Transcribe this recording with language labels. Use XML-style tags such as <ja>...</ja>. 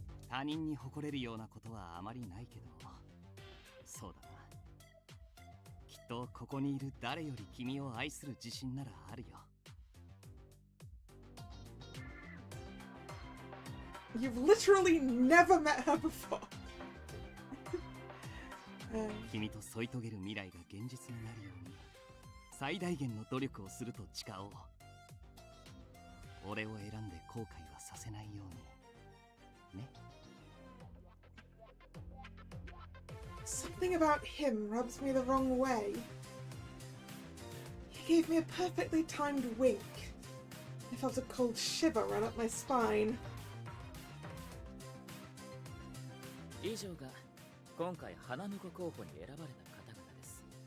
<ja>他人に誇れるようなことはあまりないけど、そうだな。きっとここにいる誰より君を愛する自信ならあるよ。</ja> <en>You've literally never met her before.</en> <ja>君と添い遂げる未来が現実になるように最大限の努力をすると誓おう。俺を選んで後悔はさせないようにね。</ja> <en>Something about him rubs me the wrong way. He gave me a perfectly timed wink. I felt a cold shiver run up my spine.</en> <ja>以上が今回花婿候補に選ばれた方々です。</ja>